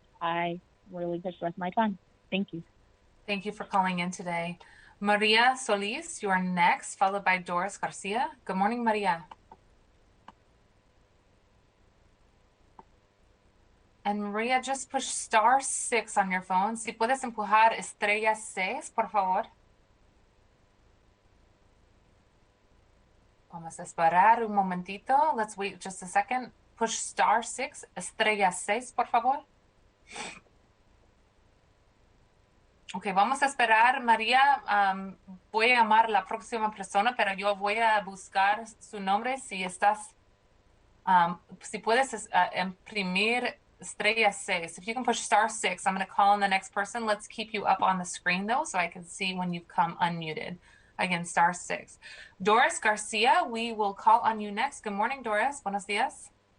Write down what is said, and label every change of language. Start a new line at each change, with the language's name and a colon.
English: I really just rest my time. Thank you. Thank you for calling in today. Maria Solis, you are next, followed by Doris Garcia. Good morning, Maria. And Maria, just push *6 on your phone.
Spanish: Si puedes empujar estrella 6, por favor. Vamos a esperar un momentito.
English: Let's wait just a second. Push *6,
Spanish: estrella 6, por favor. Ok, vamos a esperar, María. Voy a llamar a la próxima persona, pero yo voy a buscar su nombre. Si estás, si puedes imprimir estrella 6.
English: If you can push *6, I'm going to call on the next person. Let's keep you up on the screen, though, so I can see when you come unmuted. Again, *6. Doris Garcia, we will call on you next. Good morning, Doris.
Spanish: Buenos dias.